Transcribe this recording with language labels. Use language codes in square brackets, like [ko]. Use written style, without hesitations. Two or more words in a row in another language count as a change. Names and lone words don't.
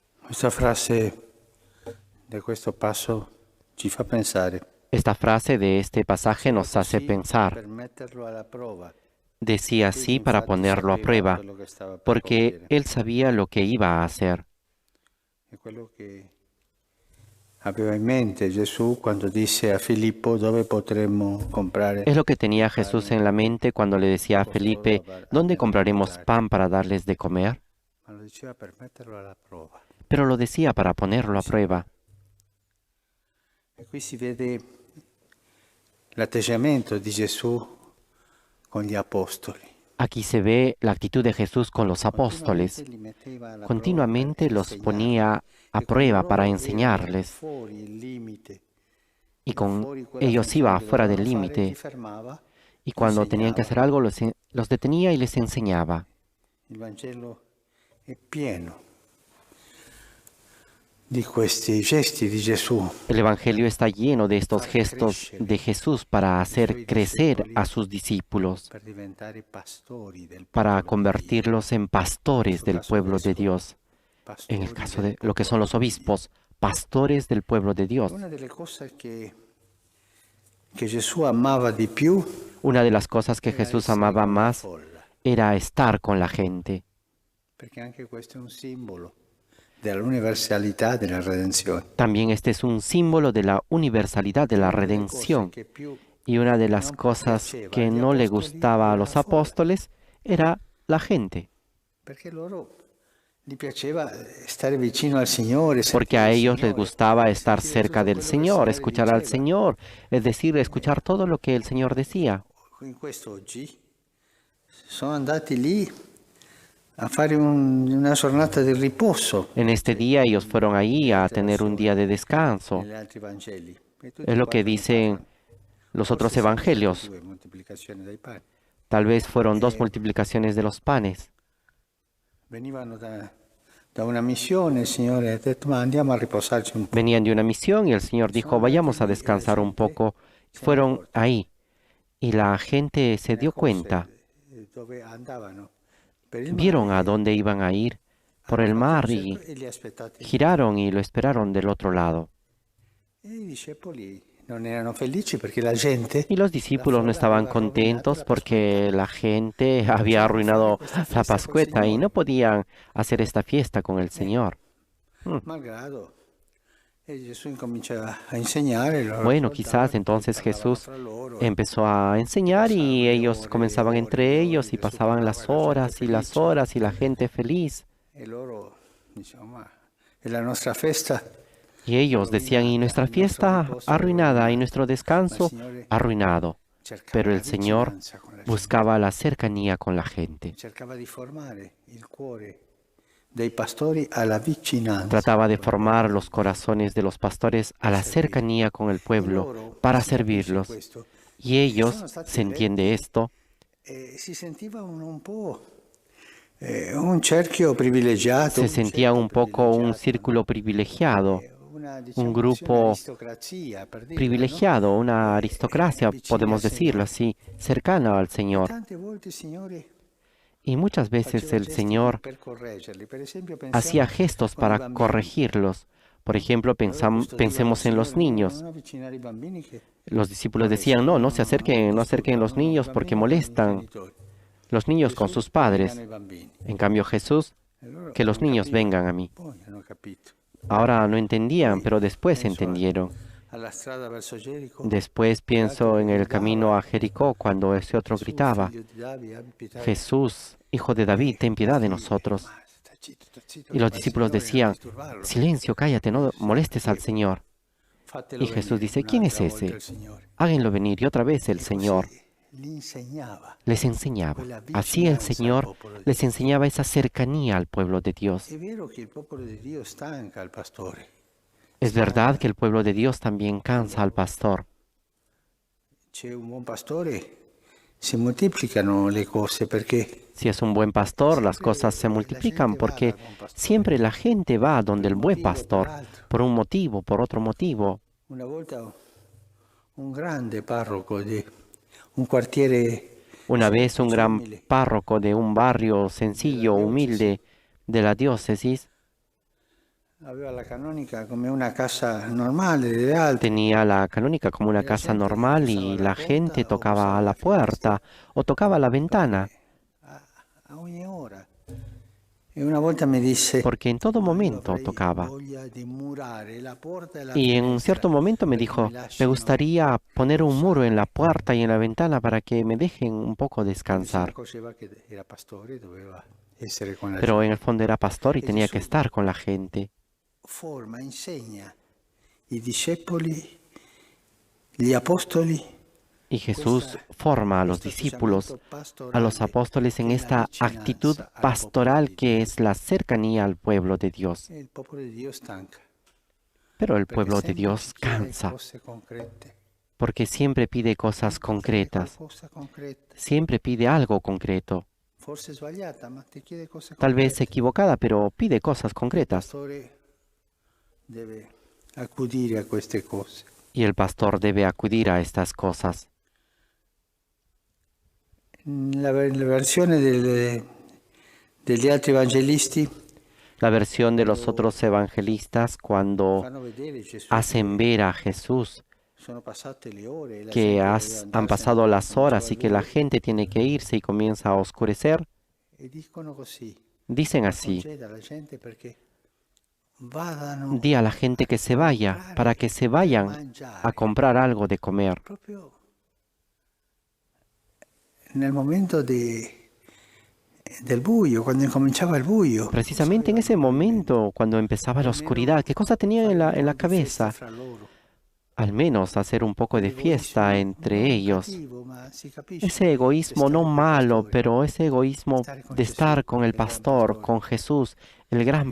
[it] Questa frase di questo passo ci fa pensare. [es] Esta frase de este pasaje [it] Diceva [es] nos hace [it] così [es] pensar. [it] per metterlo alla prova. [es] Decía [it] Egli [es] así para [it] infatti [es] ponerlo a [it] sapeva [es] prueba, [it] quello che stava per [es] porque [it] compiere. [es] él sabía lo que iba a hacer. [it] È quello che aveva in mente Gesù quando disse a Filippo dove potremmo comprare [es] Es lo que tenía Jesús [it] pane [es] en la mente cuando le decía a [it] costoro [es] Felipe, ¿dónde [it] nella [es] compraremos [it] mangiare. [es] pan para darles de comer? [it] Ma lo diceva per metterlo alla prova. [es] Pero lo decía para ponerlo a prueba. [it] E qui si vede l'atteggiamento di Gesù con gli apostoli. [es] Aquí se ve la actitud de Jesús con los [it] Continuamente [es] apóstoles. [it] li metteva alla prova per [es] Continuamente los [it] insegnarli. [es] ponía a [it] E con [es] prueba para [it] loro era [es] enseñarles. [it] fuori il limite, [es] Y [it] era [es] con [it] fuori quella [es] ellos [it] funzione [es] iba [it] che [es] fuera del [it] dovevano fare, li [es] límite. [it] fermava, [es] Y cuando tenían que [it] insegnava. [es] hacer algo, los detenía y les enseñaba. [it] Il Vangelo è pieno di questi gesti di Gesù [es] El Evangelio está lleno de [it] per [es] estos [it] far [es] gestos [it] crescere [es] de Jesús para [it] i [es] hacer [it] suoi [es] crecer [it] discepoli, [es] a sus discípulos, [it] per diventare pastori del [es] para [it] popolo di Dio. [es] convertirlos en [it] In [es] pastores [it] questo [es] del [it] caso [es] pueblo de [it] vescovi, [es] Dios. En el [it] pastori [es] caso [it] del [es] de lo que son [it] popolo [es] los [it] di Dio. [es] obispos, pastores del pueblo de Dios. [it] Una delle cose che Gesù amava di più [es] Una de las cosas que [it] era [es] Jesús [it] essere [es] amaba [it] con la [es] más [it] folla, [es] era estar con la gente, [it] perché anche questo è un simbolo dell'universalità della redenzione. [es] también este es un símbolo de la universalidad de [it] E [es] la [it] una delle cose [es] redención. [it] che più [es] Y una de las [it] non [es] cosas [it] piaceva [es] que [it] agli [es] no le [it] apostoli [es] gustaba a [it] era la [es] los [it] folla, [es] apóstoles era la gente, [it] perché loro gli piaceva stare vicino al Signore, [es] porque [it] sentire [es] a [it] il [es] ellos les [it] Signore, [es] gustaba estar [it] sentire [es] cerca [it] tutto [es] del [it] quello che il [es] Señor, [it] Signore [es] escuchar al [it] diceva. [es] Señor, es decir, escuchar todo lo que el Señor decía. [it] In questo oggi sono andati lì a fare una giornata di riposo, [es] En este día ellos fueron ahí [it] nelle [es] a [it] altre [es] tener un [it] versioni, [es] día de descanso. [it] negli altri Vangeli. E tutti [es] Es [it] e [es] lo que [it] quattro ne [es] dicen [it] parlano. [es] los otros [it] Forse sono state [es] evangelios. [it] 2 moltiplicazioni dei pani. [es] Tal vez fueron 2 [it] E [es] multiplicaciones de los panes. [it] venivano da una missione, il Signore ha detto ma andiamo a riposarci un po'. [es] Venían de una misión y el Señor [it] Sono [es] dijo, [it] andati [es] vayamos a [it] lì e la [es] descansar un [it] gente [es] poco. Y [it] se n'è [es] fueron [it] accorta, [es] ahí. Y la gente [it] se [es] se [it] ne [es] dio cuenta. [it] accorse dove andavano per il mare [es] Vieron a dónde iban a ir por [it] hanno [es] el [it] fatto un [es] mar [it] cerco [es] y [it] e li aspettati lì. [es] giraron y lo esperaron del otro lado. [it] E i discepoli non erano felici perché la gente, [es] Y los [it] la [es] discípulos no [it] folla [es] estaban [it] aveva rovinato [es] contentos [it] la Pasquetta. [es] porque la gente [it] Non [es] había [it] potevano fare [es] arruinado [it] questa [es] la [it] festa col [es] Pascueta y no [it] Signore, [es] podían hacer esta fiesta con el Señor. Mm. [it] malgrado. E Gesù incomincia a insegnare, loro [es] Bueno, quizás [it] ascoltavano, poi [es] entonces [it] parlavano [es] Jesús [it] fra loro e [es] empezó a enseñar [it] passavano [es] y [it] le [es] ellos [it] ore, le [es] comenzaban [it] ore, le [es] entre [it] ore, [es] ellos y [it] Gesù [es] pasaban [it] parlava [es] las [it] e la gente [es] horas y las [it] felice. [es] horas y la gente feliz. [it] E loro dicevano, ma è la nostra festa [es] Y ellos decían, y [it] rovinata, [es] nuestra [it] il nostro [es] fiesta [it] riposo [es] arruinada y [it] rovinato. [es] nuestro [it] Ma il [es] descanso [it] Signore [es] arruinado. [it] cercava [es] Pero [it] la [es] el Señor [it] vicinanza con la gente, [es] buscaba la cercanía con la gente. [it] cercava di formare il cuore dei pastori alla vicinanza [es] Trataba de [it] con il popolo [es] formar [it] di [es] los [it] Dio, [es] corazones de los pastores a [it] per [es] la [it] servire. [es] cercanía con el [it] E [es] pueblo [it] loro, [es] para [it] si capisce [es] servirlos. [it] questo, [es] Y ellos, [it] sono stati [es] se entiende [it] eletti [es] esto, [it] e si sentiva un po' un cerchio privilegiato, [es] se [it] un [es] sentían [it] ceppo [es] un poco un [it] privilegiato, [es] círculo [it] no? [es] privilegiado, [it] Una, [es] un [it] diciamo così, [es] grupo [it] un'aristocrazia, per dirla, [es] no? privilegiado, una aristocracia, [it] Vicini al [es] podemos decirlo [it] Signore. [es] así, cercana al [it] E [es] Señor. [it] tante volte il Signore [es] Y muchas veces [it] faceva [es] el [it] gesti di, [es] Señor [it] per correggerli. Per esempio [es] hacía [it] pensiamo [es] gestos [it] con i [es] para [it] bambini. [es] corregirlos. Por ejemplo, [it] Loro custodivano il [es] pensemos en los [it] Signore, no, [es] niños. [it] non avvicinare i bambini che [es] Los discípulos decían, no, [it] molestano, [es] no se acerquen, no acerquen los [it] disturbano, no, i [es] niños porque [it] bambini con i [es] molestan. [it] genitori. [es] Los niños con [it] Gesù [es] sus [it] vengano [es] padres. [it] i bambini. [es] En cambio Jesús, [it] E loro [es] que los [it] non [es] niños vengan a [it] capivano, [es] mí. [it] poi hanno capito. [es] Ahora no entendían, [it] Poi [es] pero después [it] penso [es] entendieron. [it] alla strada verso Gerico, [es] Después [it] quell'altro [es] pienso [it] che [es] en el camino [it] gridava, [es] a Jericó cuando ese otro [it] Gesù, [es] gritaba, [it] figlio di Davide, abbi pietà di me. [es] Jesús, hijo de David, ten piedad de nosotros. [it] Ma sta zitto, [es] Y [it] che [es] los [it] va il [es] discípulos [it] Signore, non [es] decían, [it] disturbarlo. [es] silencio, cállate, no molestes al Señor. [it] Fatelo [es] Y Jesús [it] venire [es] dice, ¿quién es [it] un'altra volta [es] ese? [it] il Signore. [es] Háganlo venir. Y otra vez el [it] E [es] Señor [it] così gli insegnava [es] les enseñaba. [it] quella [es] Así el [it] vicinanza al [es] Señor [it] popolo di [es] les [it] Dio. [es] enseñaba esa cercanía al pueblo de Dios. [it] È vero che il popolo di Dio stanca il pastore, [es] Es verdad [it] stanca. [es] que el pueblo de Dios también cansa al pastor. [it] C'è un buon pastore, si moltiplicano le cose perché [es] Si es un buen pastor, las [it] sempre [es] cosas se [it] la [es] multiplican [it] gente va [es] porque [it] dal buon pastore. [es] siempre la gente va [it] Per [es] donde [it] un [es] el buen [it] motivo o per [es] pastor, [it] altro. [es] por un motivo, por otro motivo. [it] Una volta un grande parroco di un quartiere [es] Una vez un gran [it] umile [es] párroco de un barrio [it] della [es] sencillo, [it] diocesi [es] humilde de la diócesis, [it] aveva la canonica come una casa normale delle altre [es] Tenía la canónica como una [it] e la [es] casa [it] gente [es] normal [it] bussava [es] y [it] alla [es] la gente [it] porta o [es] tocaba [it] bussava [es] a la [it] alla finestra [es] puerta o tocaba a la ventana, [it] perché a, a ogni ora. E una volta mi disse, [es] porque en todo [it] ma io [es] momento [it] avrei [es] tocaba. [it] voglia di murare la porta e la [es] Y en [it] finestra [es] cierto momento me [it] perché mi [es] dijo, me [it] lasciano [es] gustaría poner un muro en la [it] riposare. [es] puerta y en la ventana para que me dejen un poco [it] Come se [es] descansar. [it] accorgeva che era pastore, doveva essere con la [es] Pero en el [it] gente. [es] fondo era pastor y [it] E [es] tenía que [it] Gesù [es] estar con la gente. [it] forma, insegna i discepoli, gli apostoli, [es] Y [it] questa- [es] Jesús forma a los [it] questo [es] discípulos, [it] atteggiamento [es] a los [it] pastorale [es] apóstoles en [it] che è [es] la esta actitud [it] vicinanza al popolo [es] pastoral [it] di [es] que [it] Dio. [es] es la cercanía al pueblo de Dios. [it] E il popolo di Dio stanca, [es] Pero el [it] perché [es] pueblo de [it] sempre ci [es] Dios [it] chiede [es] cansa, [it] cose concrete. [es] porque siempre pide cosas [it] Sempre chiede [es] concretas, [it] qualcosa concreto. [es] siempre pide algo concreto, [it] Forse sbagliata, ma ti chiede cose [es] tal vez [it] concrete. [es] equivocada, pero pide cosas [it] Il [es] concretas. [it] pastore deve accudire a queste cose. [es] Y el pastor debe acudir a estas cosas. [it] La versione degli altri evangelisti [es] La versión de los [it] quando [es] otros evangelistas cuando [it] fanno vedere Gesù [es] hacen [it] che [es] ver a Jesús [it] sono passate le ore e la [es] que [it] gente deve [es] han [it] andarsene [es] pasado [it] perché [es] las [it] cominciava [es] horas [it] il [es] y que la [it] buio [es] gente tiene que irse y comienza a oscurecer, [it] e dicono così, [es] dicen [it] ma [es] así, [it] conceda alla gente perché vadano [es] di a la gente que se vaya para que se vayan a [it] mangiare. [es] comprar algo de comer. [it] Proprio nel momento del buio, quando incominciava il buio, cosa [es] Precisamente en ese [it] avevano in mente? [es] momento, cuando empezaba la [it] Almeno [es] oscuridad, ¿qué cosa tenían [it] fare un [es] en [it] po' [es] la [it] di festa [es] cabeza? [it] fra loro. [es] Al menos hacer un poco de fiesta [it] L'egoismo [es] entre [it] non [es] ellos. [it] cattivo, ma si capisce, [es] Ese [it] per [es] egoísmo no [it] stare col [es] malo, [it] pastore, [es] pero ese egoísmo [it] stare con [es] de [it] Gesù, [es] estar con el [it] il gran [es] pastor, [it] pastore. [es] con Jesús, el gran